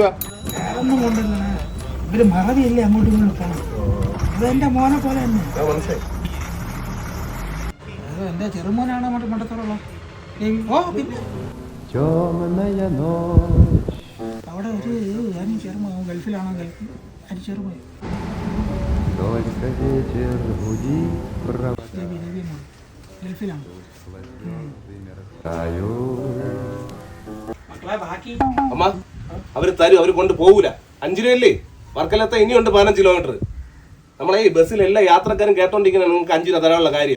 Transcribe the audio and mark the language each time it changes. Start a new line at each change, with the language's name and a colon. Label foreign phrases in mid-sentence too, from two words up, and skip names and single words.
Malayalam: ഒന്നും കൊണ്ടല്ല, ഇവര് മറവിയല്ലേ അങ്ങോട്ടും ഇങ്ങോട്ടും പോകണം. അത് എന്റെ മോനെ പോലെ തന്നെ. അത് എന്റെ ചെറുമോനാണ് അങ്ങോട്ട് മണ്ടത്തോളം. ഓ പിന്നെ
Russian: Темная ночь.
Malayalam: അവിടെ ഒരു ഞാൻ ചെറുമോ ഗൾഫിലാണോ അത് ചെറുമോ
Russian: Только ветер гудит,
Malayalam: ഗൾഫിലാണ്.
Russian: провожаю.
Malayalam: മക്കളെ ബാക്കി അമ്മ അവര് തരും, അവര് കൊണ്ട് പോകൂല. 5 രൂപയല്ലേ വർക്കലത്തെ, ഇനിയുണ്ട് 15 കിലോമീറ്റർ. നമ്മളെ ഈ ബസ്സിൽ എല്ലാ യാത്രക്കാരും കേട്ടോണ്ടിരിക്കുന്ന നിങ്ങൾക്ക് 5 രൂപ തരാനുള്ള കാര്യം.